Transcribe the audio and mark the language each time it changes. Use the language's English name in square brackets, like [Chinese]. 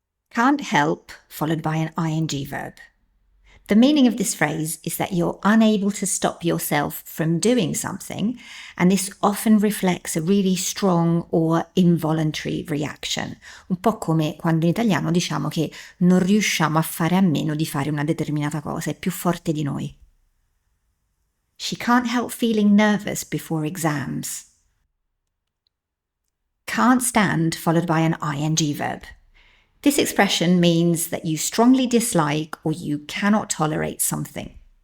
[English] Can't help, followed by an ing verb. The meaning of this phrase is that you're unable to stop yourself from doing something, and this often reflects a really strong or involuntary reaction. [Italian] Un po' come quando in italiano diciamo che non riusciamo a fare a meno di fare una determinata cosa, è più forte di noi. [English] She can't help feeling nervous before exams. Can't stand, followed by an ing verb. This expression means that you strongly dislike or you cannot tolerate something.